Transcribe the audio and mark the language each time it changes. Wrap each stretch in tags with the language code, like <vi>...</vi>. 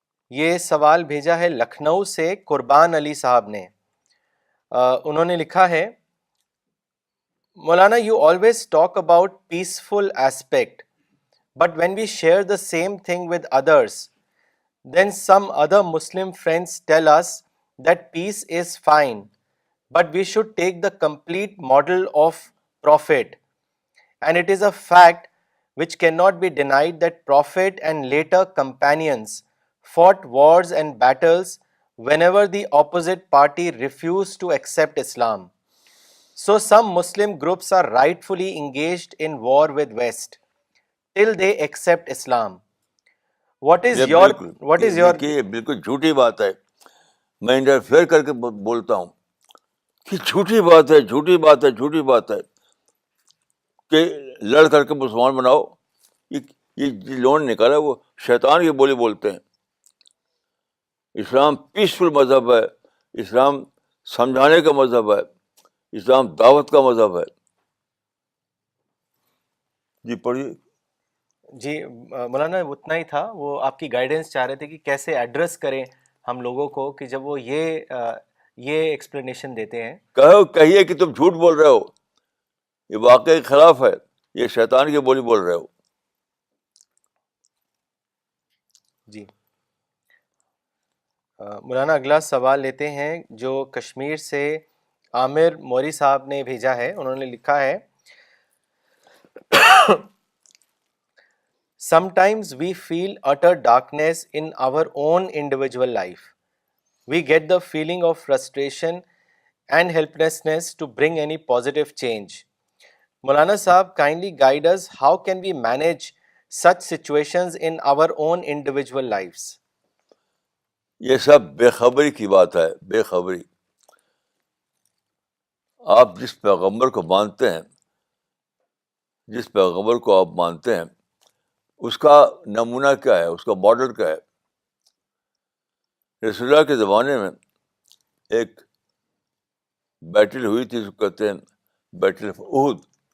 <ur>یہ سوال بھیجا ہے لکھنؤ سے قربان علی صاحب نے. انہوں نے لکھا ہے,</ur> <en>مولانا you always talk about peaceful aspect, but when we share the same thing with others, then some other Muslim friends tell us that peace is fine, but we should take the complete model of Prophet. And it is a fact which cannot be denied that Prophet and later companions fought wars and battles whenever the opposite party refused to accept Islam. So some Muslim groups are rightfully engaged in war with West till they accept Islam. What is</en> <ur>یہ</ur> <en>your</en> <ur>یہ بالکل جھوٹی بات ہے. میں interfere کر کے بولتا ہوں کہ جھوٹی بات ہے, جھوٹی بات ہے, جھوٹی بات ہے کہ لڑ کر کے مسلمان بناؤ. یہ لون نکالا وہ شیطان کی بولی بولتے ہیں. اسلام پیسفل مذہب ہے, اسلام سمجھانے کا مذہب ہے, اسلام دعوت کا مذہب ہے. جی پڑھیے. جی مولانا اتنا ہی تھا, وہ آپ کی گائیڈنس چاہ رہے تھے کہ کیسے ایڈریس کریں ہم لوگوں کو کہ جب وہ یہ ایکسپلینیشن دیتے ہیں. کہیے کہ تم جھوٹ بول رہے ہو, یہ واقعے کے خلاف ہے, یہ شیطان کی بولی بول رہے ہو. جی مولانا اگلا سوال لیتے ہیں جو کشمیر سے عامر موری صاحب نے بھیجا ہے. انہوں نے لکھا ہے,</ur> <en>sometimes we feel utter darkness in our own individual life. We get the feeling of frustration and helplessness to bring any positive change. Maulana Sahab, kindly guide us, how can we manage such situations in our own individual lives?</en> <ur>یہ سب بے خبری کی بات ہے, بے خبری. آپ جس پیغمبر کو مانتے ہیں, جس پیغمبر کو آپ مانتے ہیں, اس کا نمونہ کیا ہے, اس کا ماڈل کیا ہے؟ رسول اللہ کے زمانے میں ایک بیٹل ہوئی تھی, اس کو کہتے ہیں بیٹل آف احد.</ur>